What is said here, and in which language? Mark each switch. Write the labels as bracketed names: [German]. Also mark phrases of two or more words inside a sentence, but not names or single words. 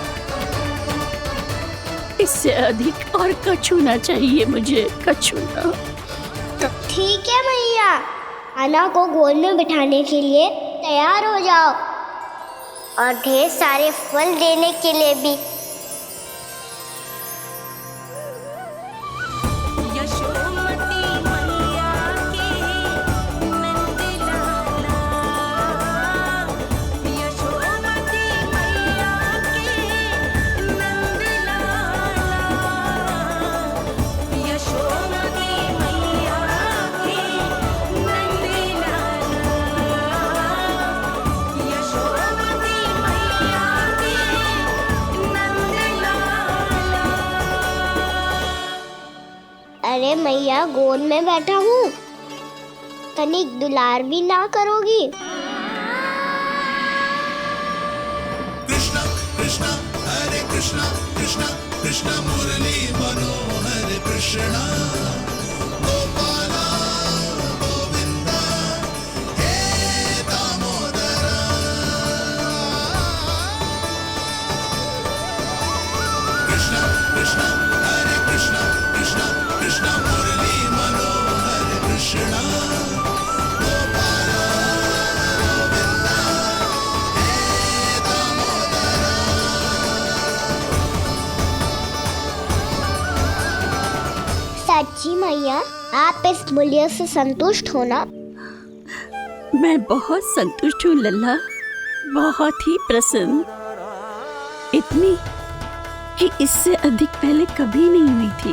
[Hindi] इससे अधिक और कछु ना चाहिए मुझे, कछु ना। तो ठीक है मैया, अन्ना को गोद में बिठाने के लिए तैयार हो जाओ और ढेर सारे फल देने के लिए भी। यशोमती मैया के नंद लाला, यशोमती मैया के नंद लाला, यशोमती मैया के नंद लाला, यशोमती मैया के नंद लाला। अरे मैया, गोद में बैठा हूँ, तनिक दुलार भी ना करोगी? कृष्णा कृष्णा हरे कृष्णा कृष्णा कृष्णा मुरली मनोहर कृष्णा गोपाला गोविंदा हे दामोदरा। कृष्णा कृष्णा हरे कृष्णा कृष्णा कृष्णा मुरली मनोहर कृष्णा गोपाला गोविंदा हे दामोदरा। सच्ची मैया, आप इस मूल्य से संतुष्ट हो ना? मैं बहुत संतुष्ट हूँ लल्ला, बहुत ही प्रसन्न। इतनी कि इससे अधिक पहले कभी नहीं हुई थी।